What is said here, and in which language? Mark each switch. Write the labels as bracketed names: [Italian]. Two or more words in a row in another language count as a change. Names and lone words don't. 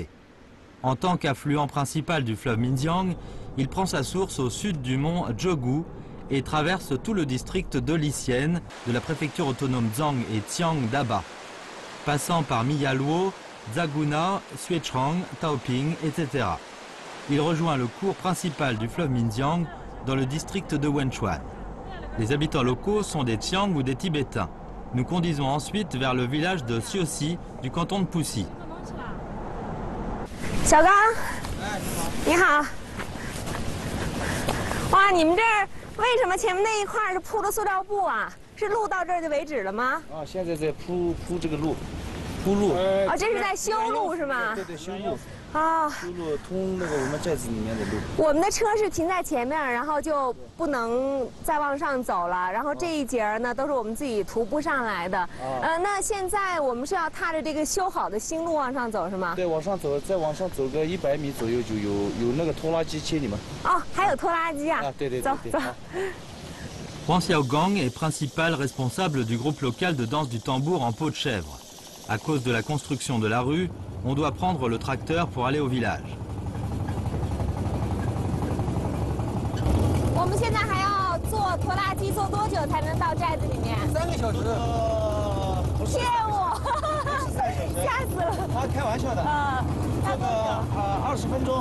[French] En tant qu'affluent principal du fleuve Minjiang, il prend sa source au sud du mont Zhogu et traverse tout le district de Licienne, de la préfecture autonome Zhang et Xiang d'Aba, passant par Miyaluo, Zhagunao, Xuechang, Taoping, etc. Il rejoint le cours principal du fleuve Minjiang dans le district de Wenchuan. Les habitants locaux sont des Qiang ou des Tibétains. Nous conduisons ensuite vers le village de Xiuxi du canton de Puxi. [Chinese] 小刚，你好。哇，你们这儿为什么前面那一块是铺的塑料布啊？是路到这儿就为止了吗？啊，现在在铺这个路，铺路。哦，这是在修路是吗？对，修路。啊，修路通那个我们寨子里面的路。我们的车是停在前面，然后就不能再往上走了。然后这一节呢，都是我们自己徒步上来的。那现在我们是要踏着这个修好的新路往上走是吗？对，往上走，再往上走个100米左右就有那个拖拉机接你们。哦，还有拖拉机啊？啊，对。走。 [French] Huang Xiaogang est principal responsable du groupe local de danse du tambour en peau de chèvre. À cause de la construction de la rue, on doit prendre le tracteur pour aller au village. [Chinese] 我们现在还要坐拖拉机，坐多久才能到寨子里面？3个小时。骗我！3 吓死了。他开玩笑的。要多久 20分钟。